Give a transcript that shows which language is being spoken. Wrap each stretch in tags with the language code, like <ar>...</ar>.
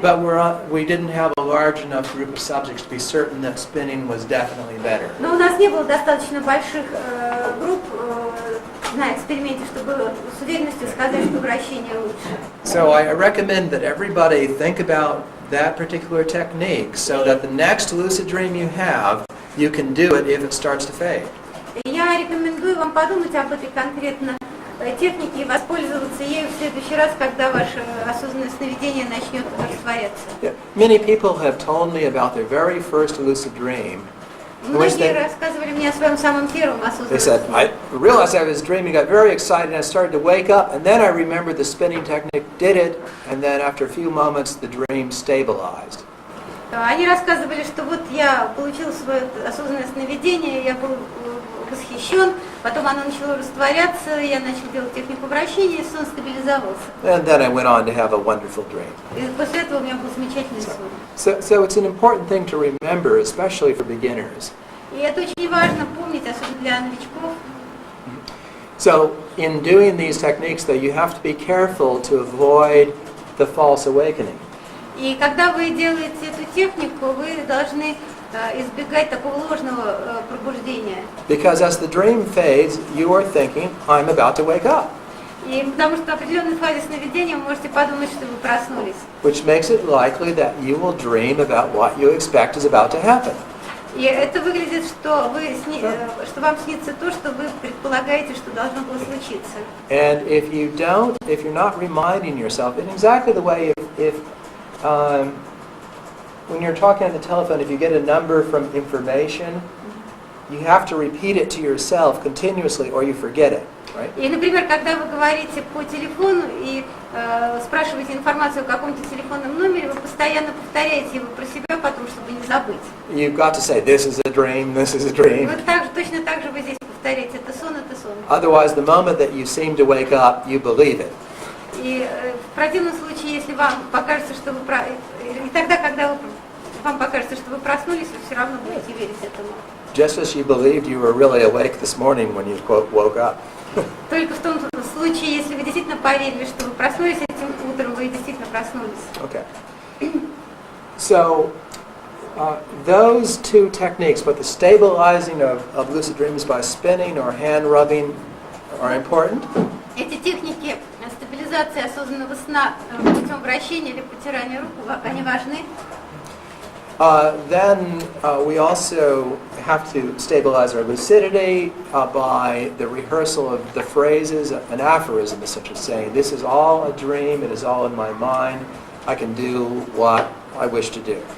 <en>but we didn't have a large enough group of subjects to be certain that spinning was definitely better.</en> <ru>Но у нас не было достаточно больших групп на эксперименте, чтобы с уверенностью сказать, что вращение лучше.</ru> <en>So I recommend that everybody think about that particular technique so that the next lucid dream you have, you can do it if it starts to fade.</en> <ru>Я рекомендую вам подумать об этой конкретно технике и воспользоваться ею в следующий раз, когда ваше осознанное сновидение начнет растворяться.</ru> <en>Many people have told me about their very first lucid dream.</en> <ru>Многие рассказывали мне о своем самом первом</ru> <en>They said,</en> <ru>осознанном</ru> <en>I realized I was dreaming, got very excited, and I started to wake up, and then I remembered the spinning technique, did it, and then after a few moments the dream stabilized.</en> <ru>Они рассказывали, что вот я получил свое осознанное сновидение, я был восхищен, потом оно начало растворяться, я начал делать технику вращения, и сон стабилизовался.</ru> <en>And then I went on to have a wonderful dream.</en> <ru>И после этого у меня был замечательный сон.</ru> <en>So it's an important thing to remember, especially for beginners.</en> <ru>И это очень важно помнить, особенно для новичков.</ru> <en>So in doing these techniques, though, you have to be careful to avoid the false awakening.</en> <ru>И когда вы делаете эту технику, вы должны избегать такого ложного пробуждения.</ru> <en>Because as the dream fades, you are thinking, I'm about to wake up.</en> <ru>И потому что в определенной фазе сновидения вы можете подумать, что вы проснулись.</ru> <en>which makes it likely that you will dream about what you expect is about to happen.</en> <ru>И это выглядит, что что вам снится то, что вы предполагаете, что должно было случиться.</ru> <en>And if you're not reminding yourself in exactly the way if when you're talking on the telephone, if you get a number from information, you have to repeat it to yourself continuously or you forget it, right?</en> <ru>И, например, когда вы говорите по телефону и спрашиваете информацию о каком-то телефонном номере, вы постоянно повторяете его про себя потом, чтобы не забыть.</ru> <en>You've got to say, this is a dream, this is a</en> <ru>И</ru> <en>dream.</en> <ru>вот точно так же вы здесь повторяете, это сон, это сон.</ru> <en>Otherwise, the moment that you seem to wake up, you believe it.</en> <ru>И в противном случае, если вам покажется, что вы и тогда, когда вам покажется, что вы проснулись, вы все равно будете верить этому.</ru> <en>Just as you believed you were really awake this morning when you, quote, woke up.</en> <ru>Только в том случае, если вы действительно поверили, что вы проснулись этим утром, вы действительно проснулись.</ru> <en>Okay. So, those two techniques, but the stabilizing of lucid dreams by spinning or hand rubbing are important.</en> <ru>Эти техники стабилизации осознанного сна путем вращения или потирания рук, они важны.</ru> <en>Then we also have to stabilize our lucidity by the rehearsal of the phrases, an aphorism essentially saying, this is all a dream, it is all in my mind, I can do what I wish to do.</en>